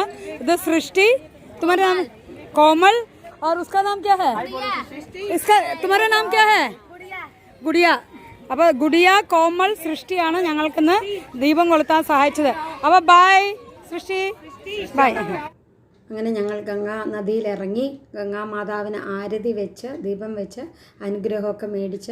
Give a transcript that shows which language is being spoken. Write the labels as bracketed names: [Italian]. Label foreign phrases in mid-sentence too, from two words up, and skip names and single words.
[Malayalam] ഇത് സൃഷ്ടി, [Hindi] तुम्हारा नाम कोमल और उसका नाम क्या है? इसका तुम्हारा नाम क्या है? [Malayalam] ഗുഡിയ. അപ്പോൾ ഗുഡിയ, കോമൽ, സൃഷ്ടിയാണ് ഞങ്ങൾക്കിന്ന് ദീപം കൊളുത്താൻ സഹായിച്ചത്. അപ്പോൾ ബൈ സൃഷ്ടി, ബൈ. അങ്ങനെ ഞങ്ങൾ ഗംഗാ നദിയിലിറങ്ങി ഗംഗാ മാതാവിന് ആരതി വെച്ച് ദീപം വെച്ച് അനുഗ്രഹമൊക്കെ മേടിച്ച്.